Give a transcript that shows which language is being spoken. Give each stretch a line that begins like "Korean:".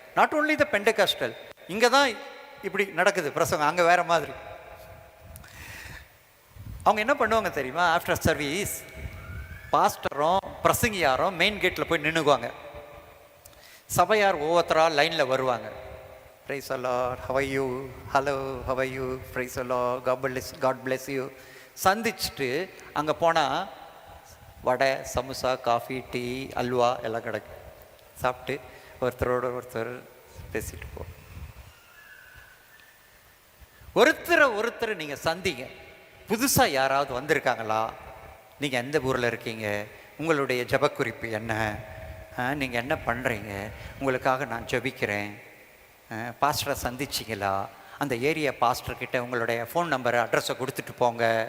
Tamil: Not only the Pentecostal. இங்கே தான் இப்படி நடக்குது பிரசங்கம், அங்கே வேற மாதிரி. அவங்க என்ன பண்ணுவாங்க தெரியுமா? ஆஃப்டர் சர்வீஸ் பாஸ்டரும் பிரசங்கியாரும் மெயின் கேட்டில் போய் நின்றுக்குவாங்க. சபையார் ஒவ்வொருத்தராக லைனில் வருவாங்க.
English: Praise the Lord, how are you, hello, how are you, praise the Lord, God bless you.
Tamil: சந்திச்சுட்டு அங்கே போனால் வடை, சமோசா, காஃபி, டீ, அல்வா எல்லாம் கிடைக்கும். சாப்பிட்டு ஒருத்தரோட ஒருத்தர் பேசிட்டு போ. ஒருத்தரை நீங்கள் சந்திங்க. புதுசாக யாராவது வந்திருக்காங்களா, நீங்கள் எந்த ஊரில் இருக்கீங்க, உங்களுடைய ஜெபக்குறிப்பு என்ன, நீங்கள் என்ன பண்ணுறீங்க, உங்களுக்காக நான் ஜெபிக்கிறேன், பாஸ்டரை சந்திச்சிங்களா, அந்த ஏரியா பாஸ்டர்கிட்ட உங்களுடைய ஃபோன் நம்பரை, அட்ரஸை கொடுத்துட்டு போங்க.